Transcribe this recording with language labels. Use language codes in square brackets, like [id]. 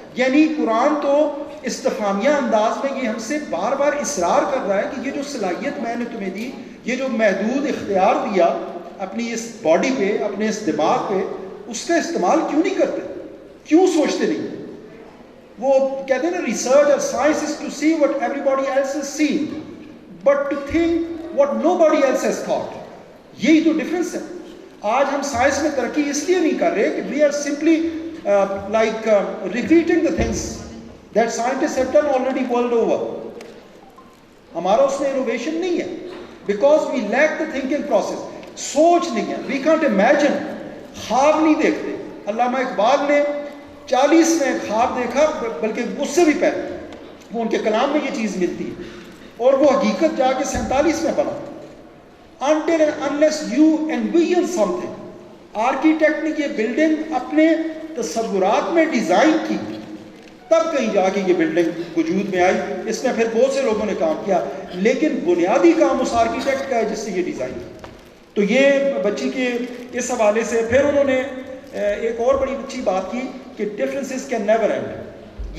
[ur] یعنی قرآن تو استفہامیہ انداز میں یہ ہم سے بار بار اصرار کر رہا ہے کہ یہ جو صلاحیت میں نے تمہیں دی، یہ جو محدود اختیار دیا اپنی اس باڈی پہ، اپنے اس دماغ پہ، اس کا استعمال کیوں نہیں کرتے؟ کیوں سوچتے نہیں؟ وہ کہتے ہیں نا ریسرچ اور [en] Science is to see what everybody else is seen but to think what nobody else has thought. [ur] یہی تو ڈفرینس ہے. آج ہم سائنس میں ترقی اس لیے نہیں کر رہے کہ [en] We are simply like repeating the things that scientists have done already world over. [ur] ہمارا اس میں innovation نہیں ہے [en] because we lack the thinking process. [ur] سوچ نہیں ہے. [en] we can't imagine. [ur] خواب نہیں دیکھتے. علامہ اقبال نے 40 میں خواب دیکھا، بلکہ اس سے بھی پہلے وہ ان کے کلام میں یہ چیز ملتی ہے اور وہ حقیقت جا کے 47 میں بنا. [en] until and unless you envision something. [ur] Architect نے یہ بلڈنگ اپنے تصورات میں ڈیزائن کی تب کہیں جا کے یہ بلڈنگ وجود میں آئی. اس میں پھر بہت سے لوگوں نے کام کیا، لیکن بنیادی کام اس آرکیٹیکٹ کا ہے جس سے یہ ڈیزائن کی. تو یہ بچی کے اس حوالے سے پھر انہوں نے ایک اور بڑی اچھی بات کی کہ [en] Differences can never end.